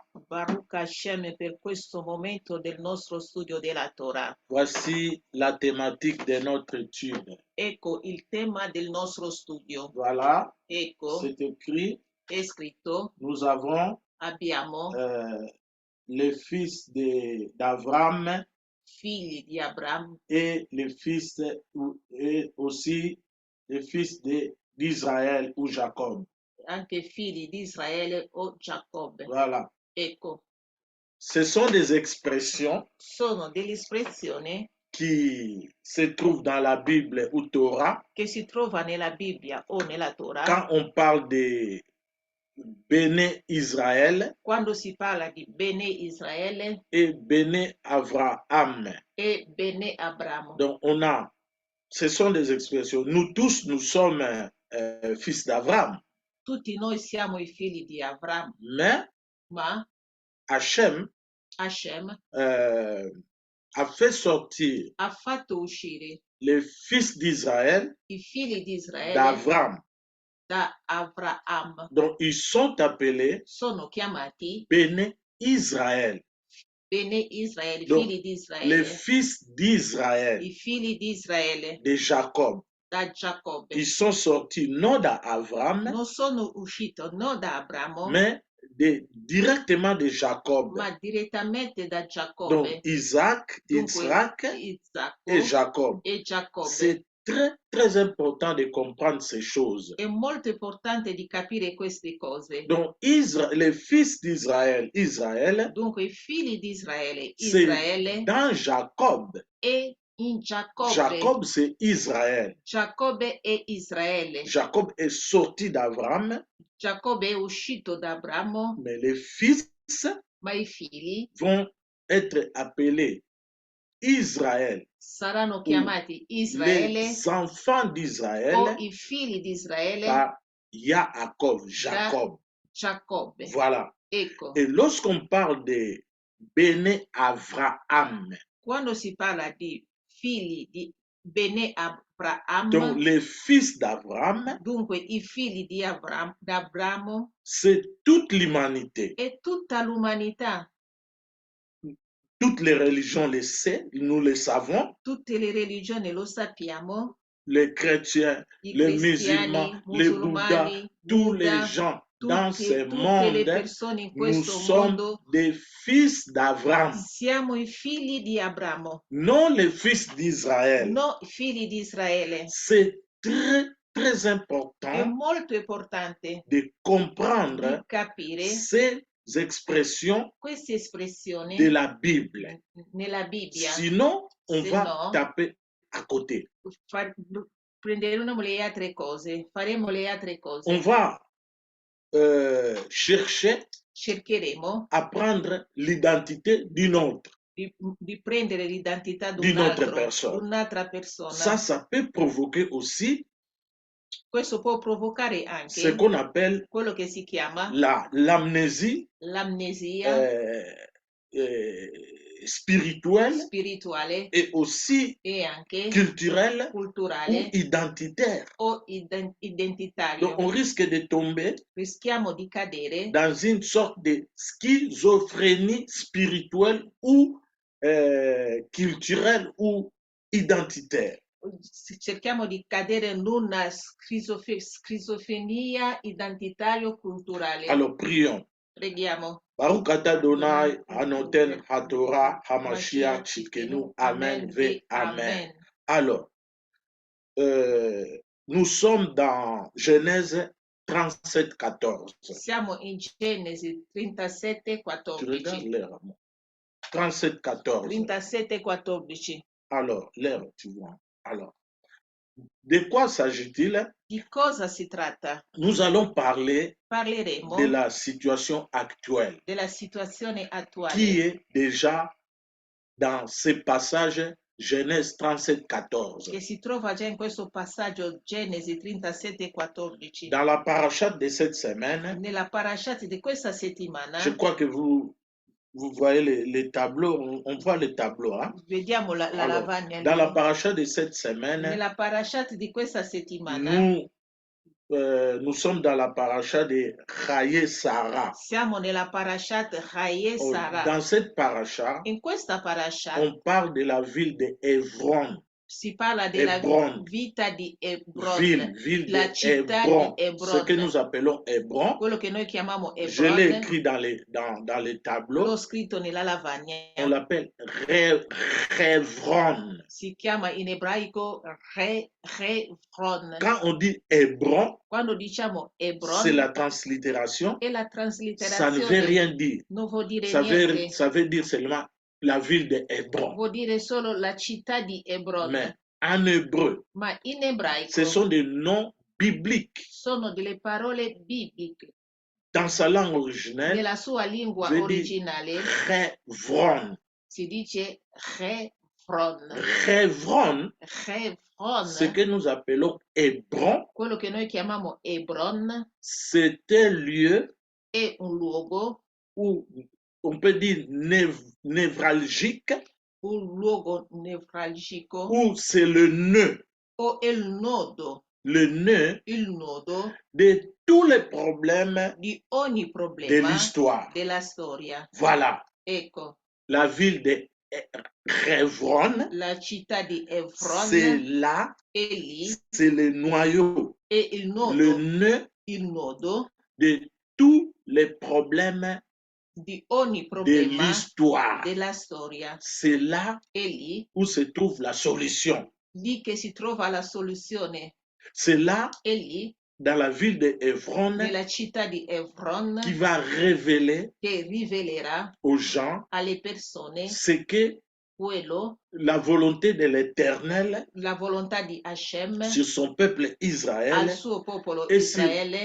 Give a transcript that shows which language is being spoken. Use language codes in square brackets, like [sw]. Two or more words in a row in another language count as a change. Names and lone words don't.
[he] ברוך השם [it] per questo momento del nostro studio della Torah. [fr] Voici la thématique de notre étude. [it] Ecco il tema del nostro studio. [fr] Voilà, [it] Ecco, [fr] c'est écrit, [it] è scritto, [fr] nous avons [it] abbiamo [fr] les fils d'Avram [it] figli di Abramo [fr] et les fils et aussi les fils d'Israël ou Jacob. [it] anche figli di Israele o Giacobbe. [fr] Voilà. [it] Ecco, [fr] Ce sont des expressions [it] sono delle espressioni [fr] qui se trouvent dans la Bible ou Torah. [it] che si trova nella Bibbia o nella Torah. [fr] Quand on parle de Béné Israël [it] Quando si parla di Bene Israele [fr] et Béné Abraham. [it] e Bene Abramo. [fr] Donc ce sont des expressions. Nous tous, nous sommes fils d'Abraham. [it] Tutti noi siamo i figli di Abramo, [fr] Mais Hashem Hachem a fait sortir [it] ha fatto uscire [fr] les fils d'Israël [it] i figli di Israele [fr] d'Abraham. [it] da Abraham. [fr] Donc ils sont appelés [it] Sono chiamati [fr] Béné Israël. [it] Bene Israele, [fr] Donc, [it] figli di [fr] les [it] Israele, [fr] fils d'Israël, [it] i figli di Israele [fr] de Jacob, [it] da Giacobbe. [fr] ils sont sortis non d'Abraham, [it] Non sono uscito non da Abramo, [fr] mais directement de Jacob. [it] ma direttamente da [fr] Donc [it] Giacobbe. [fr] Isaac, [it] Dunque, [fr] Isaac [it] Isacco [fr] et Jacob. [it] e Giacobbe. [fr] C'est très, très important de comprendre ces choses. [it] È molto importante di capire queste cose. [fr] Donc les fils d'Israël, Israël, [it] Dunque i figli di Israele, [fr] c'est [it] Israele [fr] dans Jacob. [it] e in Giacobbe. [fr] Jacob, c'est Israël. [it] Giacobbe e Israele. [fr] Jacob est sorti d'Abraham, [it] Giacobbe è uscito da Abramo, [fr] mais les fils [it] ma i figli [fr] vont être appelés Israël. [it] saranno chiamati Israele [fr] Les enfants d'Israël [it] o i figli di Israele [fr] par Yaakov, Jacob. [it] Giacobbe. [fr] Voilà. [it] Ecco, [fr] Et lorsqu'on parle de Béné Abraham, [it] quando si parla di figli di Bene Abraham, [fr] donc les fils d'Abraham, [it] dunque i figli di d'Abramo, [fr] c'est toute l'humanité. [it] è tutta l'umanità. [fr] Toutes les religions le savent, nous le savons. [it] Tutte le religioni lo sappiamo. [fr] Les chrétiens, les musulmans, les bouddhas, tous les gens dans ce monde, nous sommes des fils d'Abraham. [it] Siamo i figli di Abramo. [fr] Non les fils d'Israël. [it] No, figli di Israele. [fr] C'est très, très [it] È [fr] important [it] molto importante [fr] de comprendre [it] di capire [fr] ces expressions [it] queste espressioni [fr] de la Bible. [it] nella Bibbia. [fr] Sinon, on [it] Se [fr] va [it] no, [fr] taper à côté. [it] prenderemo le altre cose, faremo le altre cose. [fr] On va [it] Cercheremo [fr] à prendre l'identité d'une autre, [it] di prendere l'identità di un'altra persona. un'altra persona. [fr] Ça peut provoquer aussi [it] Questo può provocare [fr] ce [it] anche [fr] qu'on appelle [it] quello che si chiama [fr] l'amnésie [it] l'amnesia [fr] spirituelle et aussi [it] e anche [fr] culturelle ou [it] culturale [fr] identitaire. [it] o identitario. [fr] Donc on risque de tomber [it] Rischiamo di cadere [fr] dans une sorte de schizophrénie spirituelle ou culturelle ou identitaire. [it] cerchiamo di cadere in una schizofrenia identitario-culturale. [fr] Alors prions. [it] Preghiamo. [he] ברוך אתה אדוני הנותן התורה המשיח צדקנו. אמן ואמן. [fr] Alors, nous sommes dans Genèse 37, 14. [it] Siamo in Genesi 37, 14. [fr] Tu regardes l'heure. 37, 14. 37, 14. Alors, l'heure, tu vois. Alors, de quoi s'agit-il? [it] Di cosa si tratta? [fr] Nous allons parler [it] Parleremo [fr] de la situation actuelle [it] della situazione attuale [fr] qui est déjà dans ce passage Genèse 37, 14. [it] che si trova già in questo passaggio Genesi 37, 14. [fr] Dans la parashat de cette semaine, [it] Nella parashat di questa settimana, [fr] je crois que vous voyez les tableaux, on voit les tableaux. Hein? [it] Vediamo la [fr] Alors, [it] lavagna [fr] dans [it] lì. [fr] la parashat de cette semaine, [it] Nella parashat di questa settimana [fr] nous sommes dans la parashat de Chaye Sarah. [it] siamo nella parashat Chaye Sarah. [fr] Dans cette parashat, [it] In questa parashat [fr] on parle de la ville de Hebron. [it] si parla della Hebron. vita di Hebron, [fr] Ville [it] la [fr] de [it] città [fr] Hebron, [it] di Hebron, [fr] ce que nous appelons Hebron. [it] quello che noi chiamiamo Hebron. [fr] Je l'ai écrit dans les tableaux. [it] L'ho scritto nella lavagna. [fr] On l'appelle Hebron. [it] Si chiama in ebraico Hebron. [fr] Quand on dit Hebron, [it] quando diciamo Hebron, [fr] c'est la translittération. [it] E la transliterazione [fr] Ça ne veut rien dire. [it] Non vuol dire [fr] Ça [it] niente. [fr] veut dire seulement la ville de Hebron. [it] Vuol dire solo la città di Hebron. [fr] Mais en hébreu, [it] Ma in ebraico [fr] ce sont des noms bibliques. [it] Sono delle parole bibliche. [fr] Dans sa langue originelle, [it] nella sua lingua originale [fr] Hebron. [it] si dice Hebron. [fr] Hebron, [it] Hebron, [fr] ce que nous appelons Hebron, [it] quello che noi chiamiamo Hebron, [fr] c'est un lieu [it] è un luogo, [fr] où on peut dire névralgique, [it] un luogo nevralgico, [fr] où c'est le nœud, [it] o il nodo, il nodo [fr] de tous les problèmes [it] di ogni problema [fr] de l'histoire. [it] della storia. [fr] Voilà. [it] Ecco, [fr] la ville de Hebron, [it] la città di Hebron, [fr] c'est là, [it] è lì, [fr] c'est le noyau, [it] è il nodo, [fr] le nœud de tous les problèmes [it] di ogni [fr] de [it] problema [fr] l'histoire. [it] della storia. [fr] C'est là [it] È lì, [fr] où se trouve la solution. [it] lì che si trova la soluzione. [fr] C'est là, [it] È lì, [fr] dans la ville de Hebron, [it] nella città di Hebron, [fr] qui va révéler [it] che rivelerà [fr] aux gens [it] alle persone [fr] ce que [it] quello, [fr] la volonté de l'Éternel [it] la volontà di Hashem [fr] sur son peuple [it] al [fr] Israël [it] suo popolo [fr] et sur [it] Israele